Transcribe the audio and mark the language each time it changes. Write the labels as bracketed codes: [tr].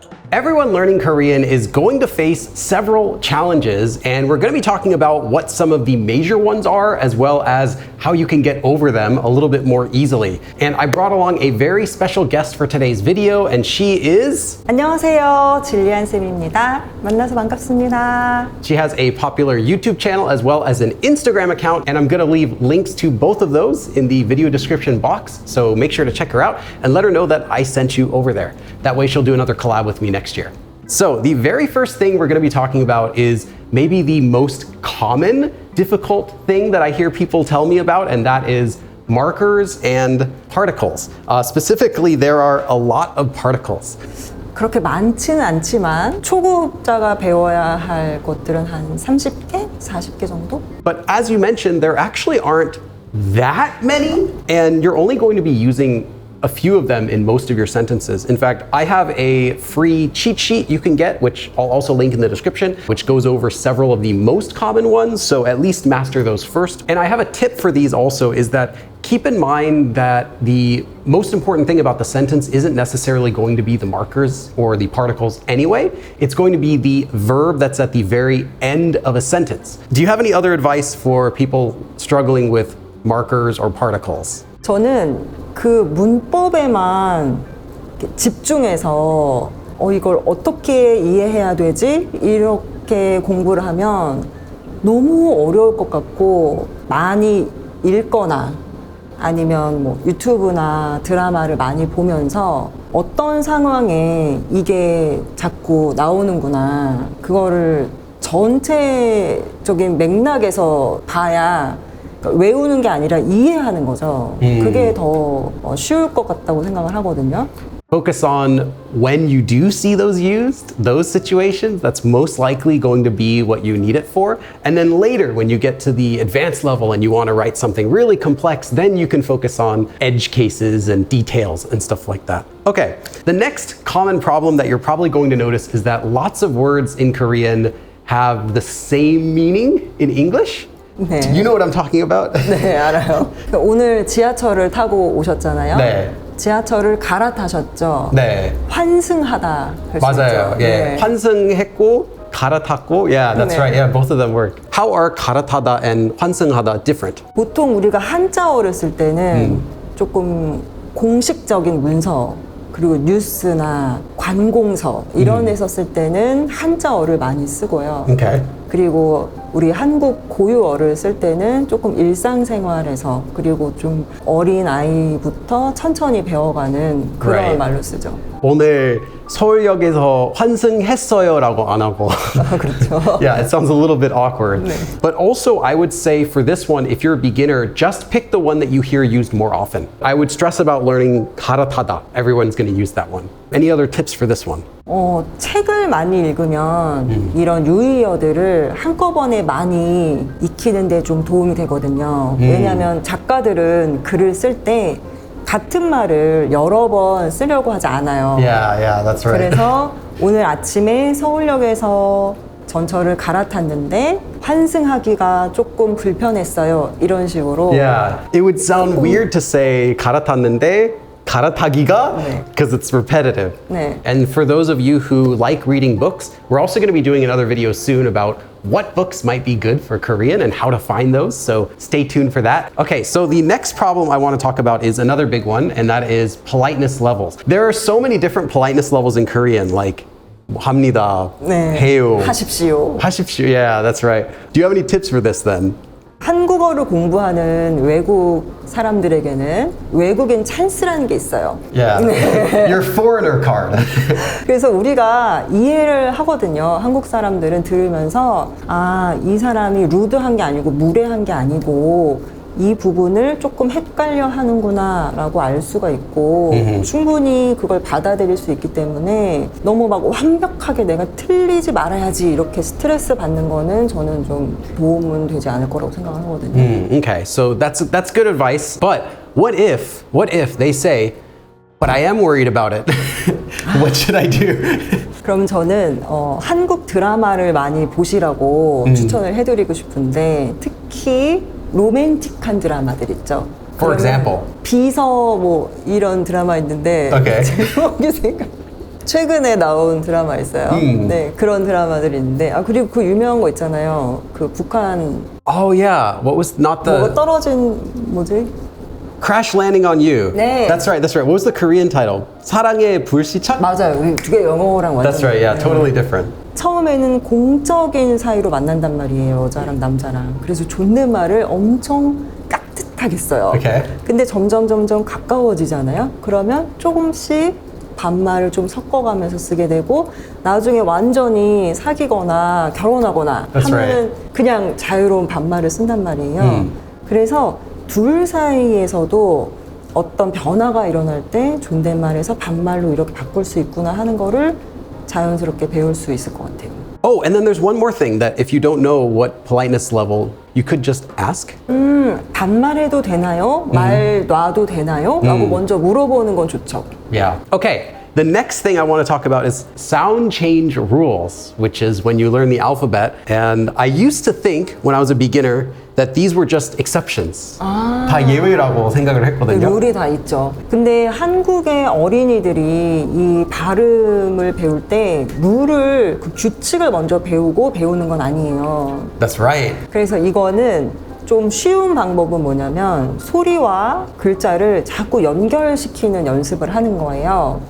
[en] Everyone learning Korean is going to face several challenges, and we're going to be talking about what some of the major ones are, as well as how you can get over them a little bit more easily. And I brought along a very special guest for today's video, and she is... [ko] 안녕하세요, 질리안 쌤입니다. 만나서 반갑습니다. [en] She has a popular YouTube channel as well as an Instagram account, and I'm going to leave links to both of those in the video description box, so make sure to check her out and let her know that I sent you over there. That way she'll do another collab with me next year. So the very first thing we're going to be talking about is maybe the most common difficult thing that I hear people tell me about, and that is markers and particles. Specifically, there are a lot of particles. [ko] 그렇게 많지는 않지만 초급자가 배워야 할 것들은 한 30개, 40개 정도? [en] But as you mentioned, there actually aren't that many, and you're only going to be using a few of them in most of your sentences. In fact, I have a free cheat sheet you can get, which I'll also link in the description, which goes over several of the most common ones, so at least master those first. And I have a tip for these also, is that keep in mind that the most important thing about the sentence isn't necessarily going to be the markers or the particles anyway. It's going to be the verb that's at the very end of a sentence. Do you have any other advice for people struggling with markers or particles? [ko] 저는 그 문법에만 집중해서 이걸 어떻게 이해해야 되지? 이렇게 공부를 하면 너무 어려울 것 같고 많이 읽거나 아니면 뭐 유튜브나 드라마를 많이 보면서 어떤 상황에 이게 자꾸 나오는구나 그거를 전체적인 맥락에서 봐야 외우는 게 아니라 이해하는 거죠. 그게 더 쉬울 것 같다고 생각을 하거든요. [en] Focus on when you do see those used, those situations, that's most likely going to be what you need it for. And then later, when you get to the advanced level and you want to write something really complex, then you can focus on edge cases and details and stuff like that. Okay, the next common problem that you're probably going to notice is that lots of words in Korean have the same meaning in English. [ko] 네. [en] Do you know what I'm talking about? [ko] 네, 알아요. 오늘 지하철을 타고 오셨잖아요. 네. 지하철을 갈아타셨죠. 네. 환승하다 할 수 맞아요. 있죠. 예. 네. 환승했고 갈아탔고. [en] Yeah, that's [ko] 네. [en] right. Yeah, both of them work. How are 갈아타다 and 환승하다 different? [ko] 보통 우리가 한자어를 쓸 때는 조금 공식적인 문서 그리고 뉴스나 관공서 이런 데서 쓸 때는 한자어를 많이 쓰고요. [en] Okay. [ko] 그리고 우리 한국 고유어를 쓸 때는 조금 일상생활에서 그리고 좀 어린 아이부터 천천히 배워가는 그런 [en] Right. [ko] 말로 쓰죠. 오늘 서울역에서 환승했어요라고 안 하고. 그렇죠. [en] Yeah, it sounds a little bit awkward. [ko] 네. [en] But also, I would say for this one, if you're a beginner, just pick the one that you hear used more often. I would stress about learning 갈아타다. Everyone's going to use that one. Any other tips for this one? [ko] 책을 많이 읽으면 이런 유의어들을 한꺼번에 많이 익히는 데 좀 도움이 되거든요. 왜냐하면 작가들은 글을 쓸 때 같은 말을 여러 번 쓰려고 하지 않아요. [en] Yeah, that's right. [ko] 그래서 오늘 아침에 서울역에서 전철을 갈아탔는데 환승하기가 조금 불편했어요. 이런 식으로. [en] Yeah, it would sound weird to say [ko] 갈아탔는데 갈아타기가 네. [en] because it's repetitive. [ko] 네. [en] And for those of you who like reading books, we're also going to be doing another video soon about what books might be good for Korean and how to find those. So stay tuned for that. Okay, so the next problem I want to talk about is another big one, and that is politeness levels. There are so many different politeness levels in Korean, like 합니다, [ko] 네. 해요, 하십시오. [en] 하십시오. Yeah, that's right. Do you have any tips for this then? [ko] 한국어를 공부하는 외국 사람들에게는 외국인 찬스라는 게 있어요. [en] Yeah, your foreigner card. [ko] 그래서 우리가 이해를 하거든요. 한국 사람들은 들으면서 이 사람이 루드한 게 아니고 무례한 게 아니고 이 부분을 조금 헷갈려 하는구나 라고 알 수가 있고 충분히 그걸 받아들일 수 있기 때문에 너무 막 완벽하게 내가 틀리지 말아야지 이렇게 스트레스 받는 거는 저는 좀 도움은 되지 않을 거라고 생각하거든요. Okay, so that's good advice. But what if they say, but I am worried about it. What should I do? 그럼 저는 한국 드라마를 많이 보시라고 추천을 해드리고 싶은데 특히 로맨틱한 드라마들 있죠. [en] For example. [ko] 비서 뭐 이런 드라마 있는데 [en] Okay. [ko] 제목이 생각. 최근에 나온 드라마 있어요. 네, 그런 드라마들이 있는데 그리고 그 유명한 거 있잖아요. 그 북한 [en] Oh yeah, what was not [ko] 뭐가 [en] the [ko] 떨어진 뭐지? [en] Crash Landing on You? [ko] 네. [en] That's right. What was the Korean title? [ko] 사랑의 불시착? 맞아요. 두 개 영어랑 완전. [en] That's right. Yeah, totally different. [ko] 처음에는 공적인 사이로 만난단 말이에요. 여자랑 남자랑. 그래서 존댓말을 엄청 깍듯하게 써요. [en] Okay. [ko] 근데 점점 가까워지잖아요. 그러면 조금씩 반말을 좀 섞어가면서 쓰게 되고 나중에 완전히 사귀거나 결혼하거나 [en] That's [ko] 하면은 [en] right. [ko] 그냥 자유로운 반말을 쓴단 말이에요. 그래서 둘 사이에서도 어떤 변화가 일어날 때 존댓말에서 반말로 이렇게 바꿀 수 있구나 하는 거를 자연스럽게 배울 수 있을 것 같아요. [en] Oh, and then there's one more thing that if you don't know what politeness level, you could just ask. [ko] 반말해도 되나요? 말 놔도 되나요? 라고 먼저 물어보는 건 좋죠. [en] Yeah. Okay. The next thing I want to talk about is sound change rules, which is when you learn the alphabet. And I used to think when I was a beginner that these were just exceptions. [ko] 다 예외라고 생각을 했거든요. 룰이 다 있죠. 근데 한국의 어린이들이 이 발음을 배울 때 룰을, 그 규칙을 먼저 배우고 배우는 건 아니에요. [en] That's right. [ko] 그래서 이거는 좀 쉬운 방법은 뭐냐면 소리와 글자를 자꾸 연결시키는 연습을 하는 거예요.